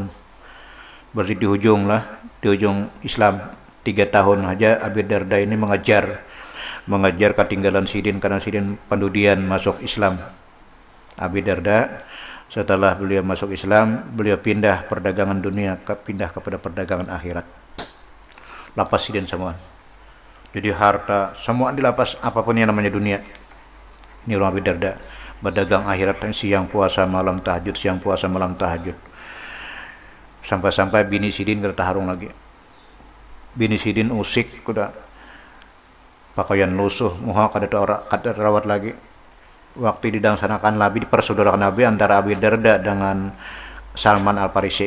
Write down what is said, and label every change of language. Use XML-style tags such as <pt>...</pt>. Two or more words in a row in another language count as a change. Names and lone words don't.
<bjn>Berarti di ujung Islam 3 tahun aja Abi Darda ini mengajar ketinggalan Sidin karena Sidin pendudian masuk Islam.</bjn> <id>Abi Darda setelah beliau masuk Islam, beliau pindah perdagangan dunia, pindah kepada perdagangan akhirat.</id> <bjn>Lapas Sidin semua.</bjn> <id>Jadi harta semua dilapas, apapun yang namanya dunia. Ini orang Abi Darda. Berdagang akhirat, siang puasa malam tahajud, siang puasa malam tahajud.</id> <bjn>Sampai-sampai bini Sidin kena taharung lagi. Bini Sidin usik kuda pakaian lusuh, muha kada rawat lagi.</bjn> <id>Waktu didangsanakan Nabi, dipersaudarakan Nabi antara Abi Darda dengan Salman Al-Farisi.</id>